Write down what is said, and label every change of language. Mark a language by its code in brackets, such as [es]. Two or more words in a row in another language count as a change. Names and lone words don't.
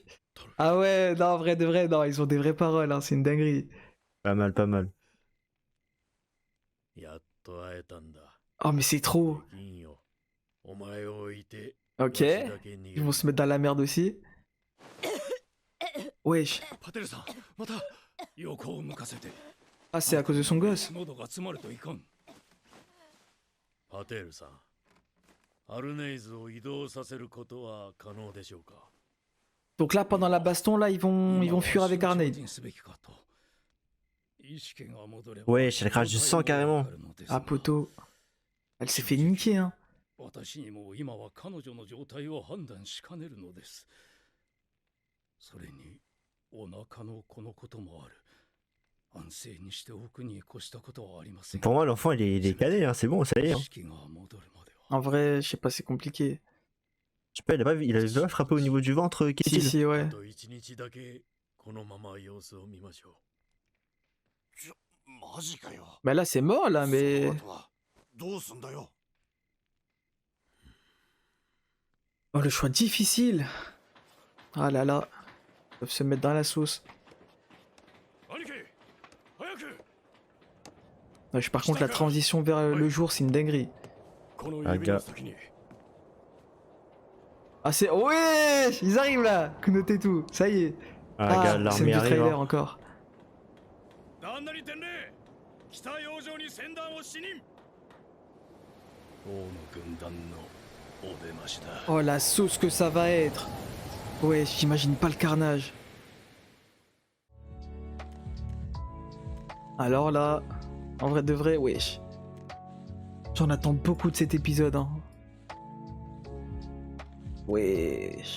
[fr] Ah ouais, non, en vrai de vrai, non, ils ont des vraies paroles, hein, c'est une dinguerie. Pas mal, pas mal. Oh, mais c'est trop. Ok. Ils vont se mettre dans la merde aussi. Wesh. [ja] パテルさん、また横を向かせて。 [fr] Ah, c'est à cause de son gosse. [ja] 喉が詰まるといかん。パテルさん、アルネイズを移動させることは可能でしょうか？ [fr] Donc là, pendant la baston, là, ils vont fuir avec Arnade. Wesh, elle crache du sang carrément. Ah, poteau. Elle s'est fait niquer, hein. [ja] 私にも今は彼女の状態を判断しかねるのです。それにお腹の子のこともある。安静にしておくに越したことはありません。 [fr] Pour moi, l'enfant, il est cadet, hein, c'est bon, ça y est. Hein. [ja] 意識が戻るまでは。 [fr] En vrai, je sais pas, c'est compliqué. Je sais pas, il avait pas frappé au niveau du ventre, Si, Kétil. si, ouais. [ja] あと1日だけこのまま様子を見ましょマジかよ。 [fr] Bah là, c'est mort, là, mais... [ja] どうすんだよ。 [fr] Oh, le choix difficile. Ah là là. Ils peuvent se mettre dans la sauce. [ja] 兄貴、早く。 [fr] Ouais, par contre, la transition vers le jour, c'est une dinguerie. [ja] このあ指の先に。 [fr] Ah, c'est... Ouais, ils arrivent, là. Kunote et tout. Ça y est. Ah, regarde, scène l'armée du arrive. trailer Hein. encore. [ja] 旦那に伝令。北洋上に船団を視認。王の軍団のお出ましだ。 [fr] Oh, la sauce que ça va être. Ouais, j'imagine pas le carnage. Alors là, en vrai de vrai, wesh. J'en attends beaucoup de cet épisode, hein. Wesh.